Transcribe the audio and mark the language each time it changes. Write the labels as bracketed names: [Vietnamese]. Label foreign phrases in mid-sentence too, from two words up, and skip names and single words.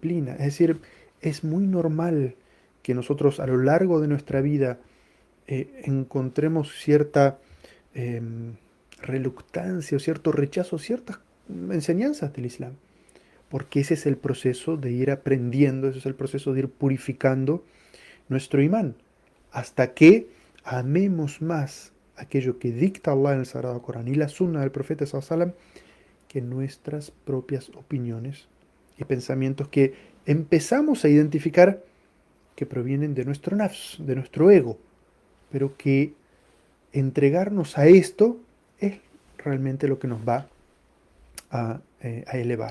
[Spanish] Es decir, es muy normal que nosotros a lo largo de nuestra vida encontremos cierta reluctancia o cierto rechazo a ciertas enseñanzas del Islam. Porque ese es el proceso de ir aprendiendo, ese es el proceso de ir purificando nuestro imán, hasta que amemos más aquello que dicta Allah en el Sagrado Corán y la Sunna del Profeta [Arabic] صلى الله عليه وسلم [Spanish] que nuestras propias opiniones y pensamientos que empezamos a identificar que provienen de nuestro nafs, de nuestro ego, pero que entregarnos a esto es realmente lo que nos va a elevar.